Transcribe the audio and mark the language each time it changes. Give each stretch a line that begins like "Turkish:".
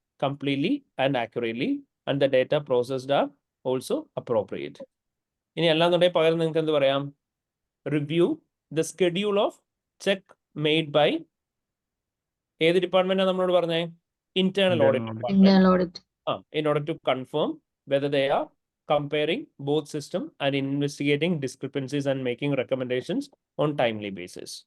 English: completely and accurately, and the data processed are also appropriate.
Malayalam: ഇനി അല്ലാന്നുണ്ടെങ്കിൽ പകരം നിങ്ങൾക്ക് എന്ത് പറയാം?
English: Review the schedule of check made by
Malayalam: ഏത് ഡിപ്പാർട്ട്മെന്റാണ് നമ്മളോട് പറഞ്ഞേ?
English: Internal audit department. Internal audit. In order to confirm whether they are comparing both system and investigating discrepancies and making recommendations on timely basis.